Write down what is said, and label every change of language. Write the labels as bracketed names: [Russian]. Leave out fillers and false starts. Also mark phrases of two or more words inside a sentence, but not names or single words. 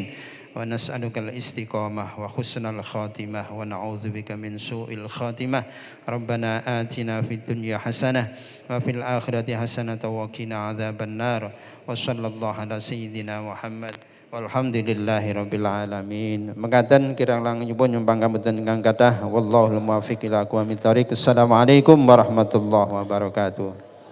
[Arabic] ونسألك الاستقامة وحسن الخاتمة ونعوذ بك من سوء الخاتمة. ربنا آتنا في الدنيا حسنة وفي الآخرة حسنة وقنا عذاب النار. وصلى الله على سيدنا محمد والحمد لله رب العالمين. [Javanese] Mekaten kirang langkung nyuwun nyumbang kamboten ingkang kathah. [Arabic] والله الموفق إلى أقوم الطريق. السلام عليكم ورحمة الله وبركاته.